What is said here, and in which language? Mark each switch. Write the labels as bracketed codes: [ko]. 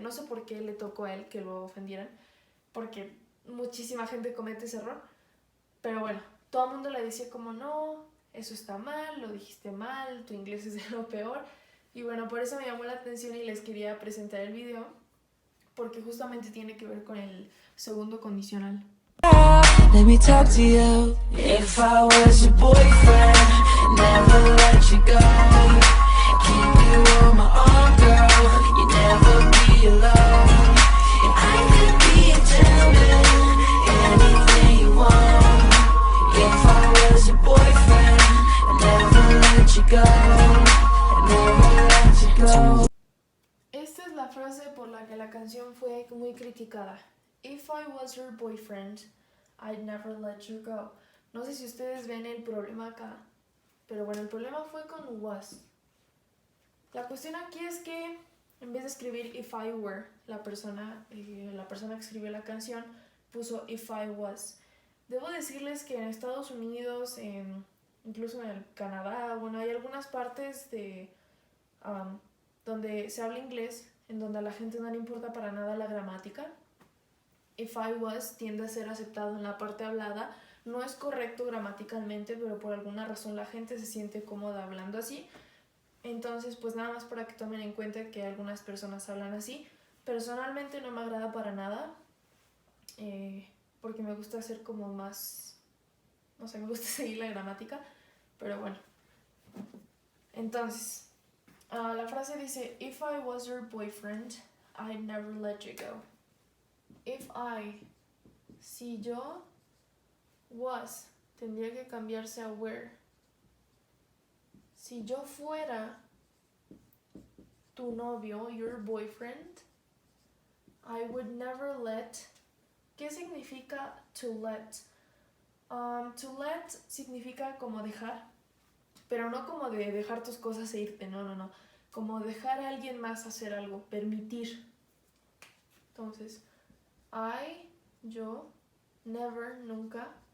[es] No sé por qué le tocó a él que lo ofendieran, porque muchísima gente comete ese error, pero bueno, todo el mundo le decía como, no, eso está mal, lo dijiste mal, tu inglés es de lo peor. Y bueno, por eso me llamó la atención y les quería presentar el video, porque justamente tiene que ver con el segundo condicional. [en] Let me talk to you. If I was your boyfriend, never let you go. Keep you on my arm, girl. You never be alone. And I could be a gentleman, anything you want. If I was your boyfriend, never let you go. Never let you go. [es] Esta es la frase por la que la canción fue muy criticada. [en] If I was your boyfriend, I'd never let you go. [es] No sé si ustedes ven el problema acá, pero bueno, el problema fue con was. La cuestión aquí es que en vez de escribir [en] if I were, [es] la persona que escribió la canción puso [en] if I was. [es] Debo decirles que en Estados Unidos, incluso en el Canadá, bueno, hay algunas partes de donde se habla inglés, en donde a la gente no le importa para nada la gramática. [en] If I was [es] tiende a ser aceptado en la parte hablada. No es correcto gramaticalmente, pero por alguna razón la gente se siente cómoda hablando así. Entonces, pues nada más para que tomen en cuenta que algunas personas hablan así. Personalmente no me agrada para nada, porque me gusta hacer como más, no sé, me gusta seguir la gramática, pero bueno. Entonces, la frase dice, [en] if I was your boyfriend, I'd never let you go. If I, [es] si yo, was, tendría que cambiarse a were. Si yo fuera tu novio, [en] your boyfriend, I would never let. [es] ¿Qué significa to let? To let significa como dejar, pero no como de dejar tus cosas e irte, no. Como dejar a alguien más hacer algo, permitir. Entonces, yo, never, nunca.